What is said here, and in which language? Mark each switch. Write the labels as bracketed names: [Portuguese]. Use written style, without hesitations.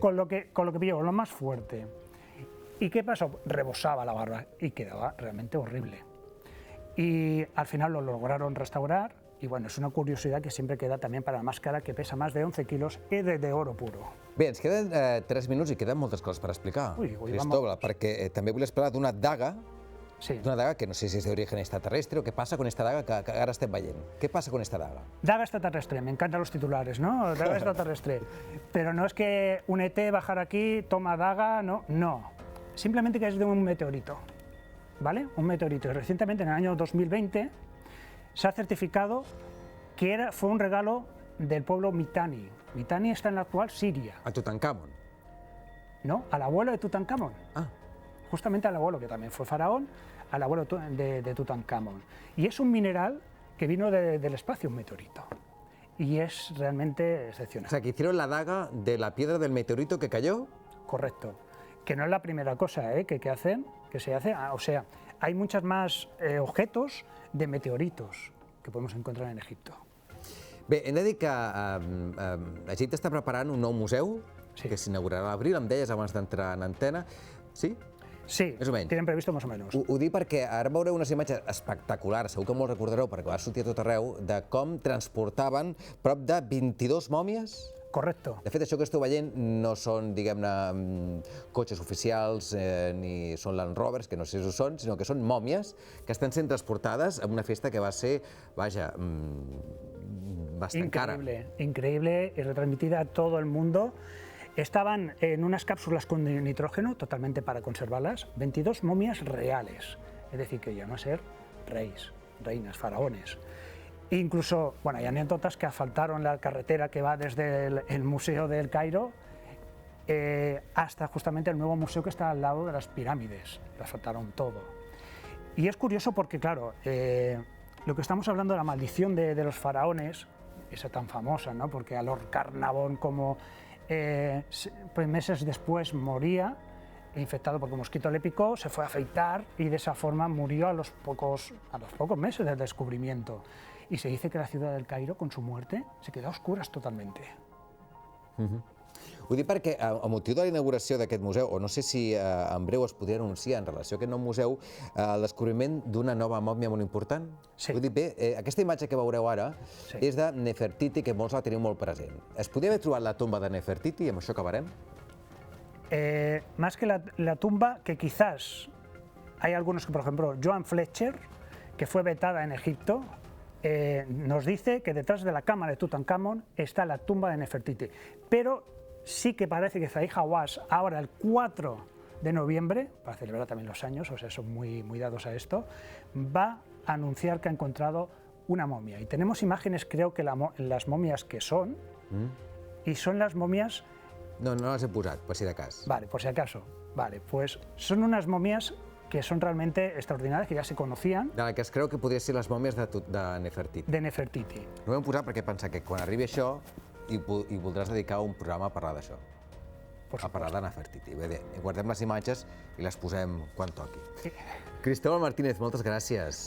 [Spanish] Con lo que pilló, lo más fuerte. ¿Y qué pasó? Rebosaba la barba y quedaba realmente horrible. Y al final lo lograron restaurar. Y bueno, es una curiosidad que siempre queda también para la máscara, que pesa más de 11 kilos y de oro puro. [Catalan] Bé, ens queden 3 minuts i queden moltes coses per explicar, Ui, Cristóbal, perquè també volia parlar d'una daga, Sí. que no sé si és d'origen extraterrestre o què passa [Spanish] con esta daga [Catalan] que ara estem veient. Què passa [Spanish] con esta daga? Daga extraterrestre, me encantan los titulares, ¿no? Daga extraterrestre. Pero no es que un ET bajar aquí, toma daga, no, no. Simplemente que es de un meteorito, ¿vale? Un meteorito. Y recientemente, en el año 2020, se ha certificado que fue un regalo del pueblo Mitanni. Mitanni está en la actual Siria, A Tutankamon. ¿no? Al abuelo de Tutankamón. Ah, Justamente al abuelo, que también fue faraón, al abuelo de Tutankamón. Y es un mineral que vino del espacio, un meteorito. Y es realmente o excepcional. sea, que hicieron la daga de la piedra del meteorito que cayó. Correcto. Que no es la primera cosa que se hace. O sea, hay muchos más objetos de meteoritos que podemos encontrar en Egipto. [Catalan] Bé, hem de dir que Egipte està preparant un nou museu Sí. que s'inaugurarà a l'abril, em deies abans d'entrar en antena. Sí? Sí, Més o menys. [Spanish] tienen previsto más o menos. [Catalan] Ho dic perquè ara veureu unes imatges espectaculars, segur que molt recordareu perquè va sortir a tot arreu, de com transportaven prop de 22 mòmies. [Spanish] Correcto. [Catalan] De fet, això que esteu veient no són, diguem-ne, cotxes oficials ni són Land Rovers, que no sé si ho són, sinó que són mòmies que estan sent transportades a una festa que va ser, vaja, bastant cara. [Spanish] Increíble, increíble y retransmitida a todo el mundo. Estaban en unas cápsulas con nitrógeno, totalmente para conservarlas, 22 momias reales. Es decir, que iban a ser reyes, reinas, faraones. E incluso, bueno, hay anécdotas que asfaltaron la carretera que va desde el Museo del Cairo hasta justamente el nuevo museo que está al lado de las pirámides. Lo asfaltaron todo. Y es curioso porque, claro, lo que estamos hablando de la maldición de los faraones, esa tan famosa, ¿no? Porque a Lord Carnarvon, como pues meses después moría, infectado porque un mosquito le picó, se fue a afeitar y de esa forma murió a los pocos meses del descubrimiento. Y se dice que la ciudad del Cairo, con su muerte, se quedó a oscuras totalmente. [Catalan] Ho dic perquè, a motiu de la inauguració d'aquest museu, o no sé si en breu es podria anunciar en relació a aquest nou museu, el descobriment d'una nova mòmia molt important. Sí. Vull dir, bé, aquesta imatge que veureu ara Sí. és de Nefertiti, que molts la teniu molt present. Es podria haver trobat la tomba de Nefertiti, i amb això acabarem? [Spanish] Más que la tumba, que quizás hay algunos que, por ejemplo, Joan Fletcher, que fue vetada en Egipto, nos dice que detrás de la cama de Tutankamón está la tumba de Nefertiti. Pero sí que parece que Zahi Hawass, ahora el 4 de noviembre, para celebrar también los años, o sea, son muy dados a esto, va a anunciar que ha encontrado una momia. Y tenemos imágenes, creo que las momias que son, y son las momias... [Catalan] No les he posat, per si de cas. [Spanish] Vale, por si acaso. Vale, pues son unas momias que son realmente extraordinarias, que ya se conocían, [Catalan] De la que es creu que podrien ser les mòmies de Nefertiti. [Spanish] de Nefertiti. [Catalan] No ho hem posat perquè pensa que quan arribi això hi voldràs dedicar un programa a parlar d'això. [Spanish] Por [Catalan] A parlar de Nefertiti. Bé, guardem les imatges i les posem quan toqui. Sí. Cristóbal Martínez, moltes gràcies.